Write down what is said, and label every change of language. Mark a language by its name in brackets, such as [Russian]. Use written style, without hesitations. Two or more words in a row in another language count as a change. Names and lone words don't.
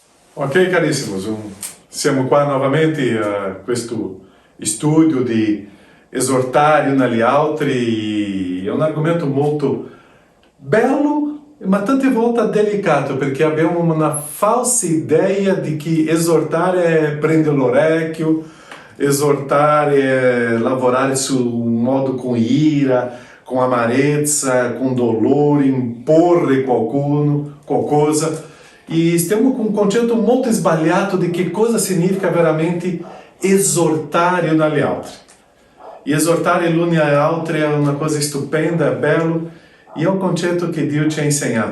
[Italian] Ok, caríssimos, siamo qua novamente a questo studio di esortare agli altri. È un argomento molto bello, ma tante volte delicato, perché abbiamo una falsa idea di che esortare è prendere l'orecchio, esortare è lavorare su un modo com ira, com amarezza, com dolore, imporre qualcosa. E stiamo [Portuguese] com um [Italian] concetto molto sbagliato di che cosa significa veramente esortare un agli altri. E esortare l'uni agli altri è una cosa stupenda, è bello, e è un concetto che Dio ci ha insegnato.